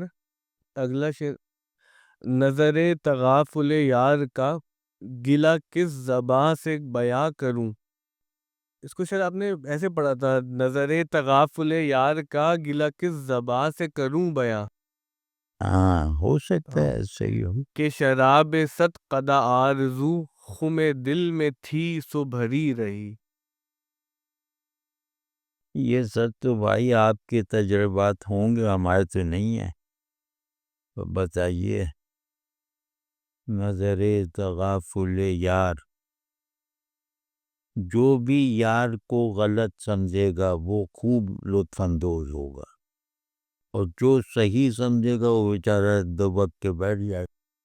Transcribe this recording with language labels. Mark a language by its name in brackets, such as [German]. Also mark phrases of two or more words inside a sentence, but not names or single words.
[Urdu] اگلا شعر: نظر تغافل یار کا گلہ کس زباں سے بیاں کروں. اس کو شاید آپ نے ایسے پڑھا تھا: نظر تغافل یار کا گلہ کس زباں سے کروں بیاں. ہاں، ہو سکتا ہے ایسے ہی ہو. کہ شراب صد قدح آرزو خم دل میں تھی سو بھری رہی. یہ سب تو بھائی آپ کے تجربات ہوں گے، ہمارے تو نہیں ہیں. تو بتائیے. نظر تغافل یار، جو بھی یار کو غلط سمجھے گا وہ خوب لطف اندوز ہوگا، اور جو صحیح سمجھے گا وہ بیچارہ دبک کے بیٹھ جائے گا.